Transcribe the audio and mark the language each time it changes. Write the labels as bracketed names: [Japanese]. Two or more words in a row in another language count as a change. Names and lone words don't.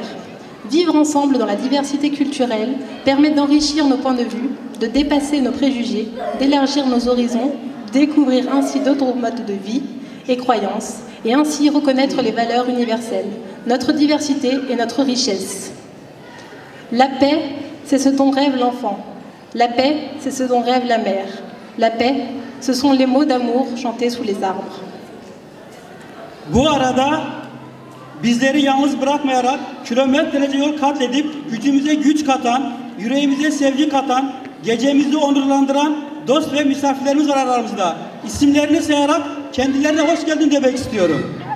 [French] Vivre ensemble dans la diversité culturelle permet d'enrichir nos points de vue, de dépasser nos préjugés, d'élargir nos horizons, découvrir ainsi d'autres modes de vie et croyances, et ainsi reconnaître les valeurs universelles, notre diversité et notre richesse. La paix, c'est ce dont rêve l'enfant. La paix, c'est ce dont rêve la mère. La paix, ce sont les mots d'amour chantés sous les arbres. [Turkish] Bu arada bizleri yalnız bırakmayarak kilometrelerce yol kat edip gücümüze güç katan, yüreğimize sevgi katan, gecemizi onurlandıran dost ve misafirlerimiz var aramızda. İsimlerini sayarak kendilerine hoş geldin demek istiyorum.